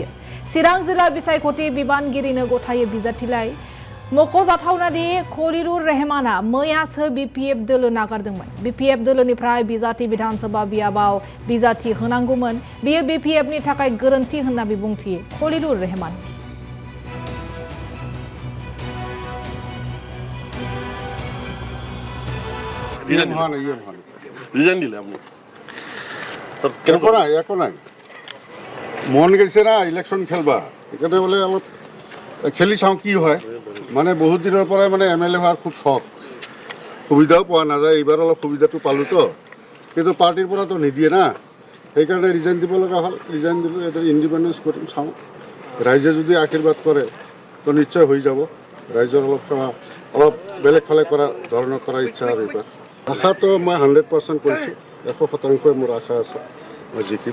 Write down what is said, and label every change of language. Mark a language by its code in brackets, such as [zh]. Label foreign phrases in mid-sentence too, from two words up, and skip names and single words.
[brx] चिरां जिल्ला बिसायख'थि बिबानगिरिनो गथायो बिजाथिलाइ। मख'जाथावनादि खलिलुर रेहमाना मैयासो BPF दल नागारदोंमोन। BPF दलनिफ्राय बिजाथि विधानसभा बियाबाव बिजाथि होनांगौमोन। बेयो BPFनि थाखाय गोरोन्थि होनना बिबुंथि खलिलुर रेहमान। [bn] রিজাইন দিলে আপনি [as] এখন নাই মন গেছে না ইলেকশন খেলবা এখানে বলে অলপ খেলি চাওঁ কি হয় মানে বহুত দিনৰ পৰাই মানে MLA হোৱাৰ খুব শখ সুবিধাও পোৱা নাযায় এইবাৰ অলপ সুবিধাটো পালোঁ তো কিন্তু পাৰ্টিৰ পৰাতো নিদিয়ে না সেইকাৰণে ৰিজাইন দিব লগা হ'ল ৰিজাইন দিলোঁ এটা ইণ্ডিপেণ্ডেঞ্চ কৰিম চাওঁ ৰাইজে যদি আশীৰ্বাদ কৰে তো নিশ্চয় হৈ যাব ৰাইজৰ অলপ বেলেগ ফালে কৰাৰ ধৰণৰ কৰাৰ ইচ্ছা আৰু এইবাৰ আশাটো মই 100% কৰিছোঁ 100% মোৰ আশা আছে মই জিকিম